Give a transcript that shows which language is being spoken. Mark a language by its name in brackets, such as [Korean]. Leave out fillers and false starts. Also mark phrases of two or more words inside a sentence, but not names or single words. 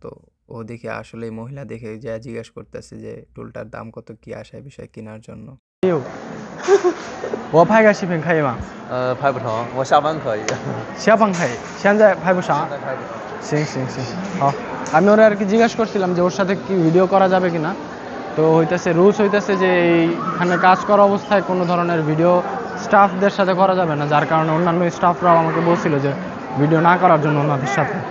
[Bangla] ও দেখে আসলে মহিলা দেখে যে জিজ্ঞাসা করতেছে যে টুলটার দাম কত, কি আশায় বিষয় কেনার জন্য। [Chinese] 我拍个视频可以吗？拍不成，我下班可以。下班可以，现在拍不上。现在拍不成。行行行，好। [Bangla] আমি ওরা আর কি জিজ্ঞাসা করছিলাম যে ওর সাথে কি ভিডিও করা যাবে কিনা। তো হইতেছে রুলস হইতেছে যে এইখানে কাজ করা অবস্থায় কোনো ধরনের ভিডিও স্টাফদের সাথে করা যাবে না, যার কারণে অন্যান্য স্টাফরাও আমাকে বলছিল যে ভিডিও না করার জন্য ওনাদের সাথে।